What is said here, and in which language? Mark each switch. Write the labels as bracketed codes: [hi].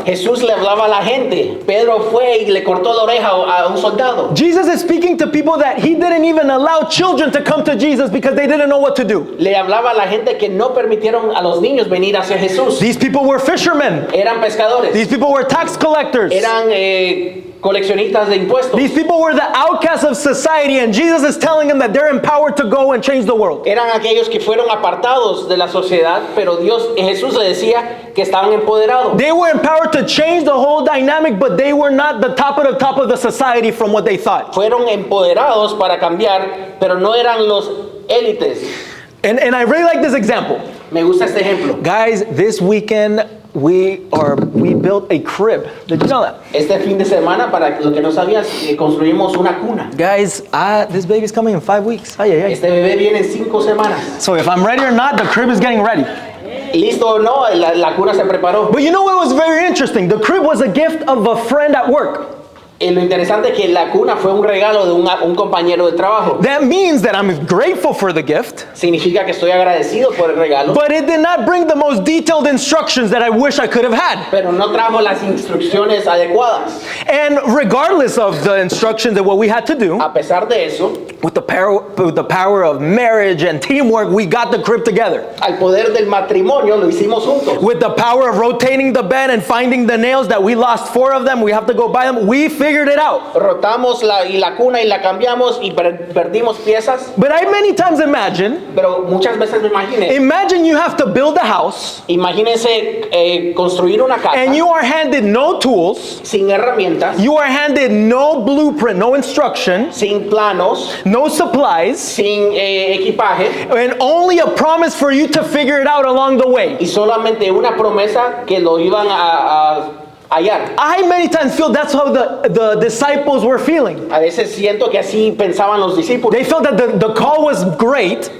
[es] Jesús le hablaba a la gente. Pedro fue y le cortó la oreja a un soldado. [en] Jesus is speaking to people that he didn't even allow children to come to Jesus because they didn't know what to do. [es] Le hablaba a la gente que no permitieron a los niños venir hacia Jesús. [en] These people were fishermen. [es] Eran pescadores. [en] These people were tax collectors. [es] Eran coleccionistas de impuestos. [en] These people were the outcasts of society, and Jesus is telling them that they're empowered to go and change the world. [es] Eran aquellos que fueron apartados de la sociedad, pero Jesús le decía que estaban empoderados. [en] They were empowered to change the whole dynamic, but they were not the top of the society from what they thought. [es] Fueron empoderados para cambiar, pero no eran los élites. [en] And I really like this example. [es] Me gusta este ejemplo. [en] Guys, this weekend we built a crib. Did you know that? [es] Este fin de semana, para los que no sabían, construimos una cuna. [en] Guys, this baby's coming in 5 weeks. Ay, ay, ay. [es] Este bebé viene en 5 semanas. [en] So if I'm ready or not, the crib is getting ready. [es] Listo o no, la cuna se preparó. [en] But you know what was very interesting? The crib was a gift of a friend at work. [es] Y lo interesante es que la cuna fue un regalo de un compañero de trabajo. [en] That means that I'm grateful for the gift, [es] Significa que estoy agradecido por el regalo, [en] but it did not bring the most detailed instructions that I wish I could have had. [es] pero no trajo las instrucciones adecuadas. [en] And regardless of the instructions and what we had to do, [es] A pesar de eso, [en] with the power of marriage and teamwork, we got the crib together. [es] al poder del matrimonio lo hicimos juntos. [en] With the power of rotating the bed and finding the nails that we lost 4 of them, we have to go buy them. We figured it out. [es] Rotamos la cuna y la cambiamos y perdimos piezas, [en] But I many times imagine [es] pero muchas veces me imaginé. [en] you have to build a house [es] Imagínense construir una casa [en] and you are handed no tools, [es] sin herramientas, [en] you are handed no blueprint, no instruction, [es] sin planos, [en] no supplies, [es] sin equipaje [en] and only a promise for you to figure it out along the way. [es] y solamente una promesa que lo iban a hallar. [en] I many times feel that's how the disciples were feeling. [es] A veces siento que así pensaban los discípulos, [en] They felt that the call was great,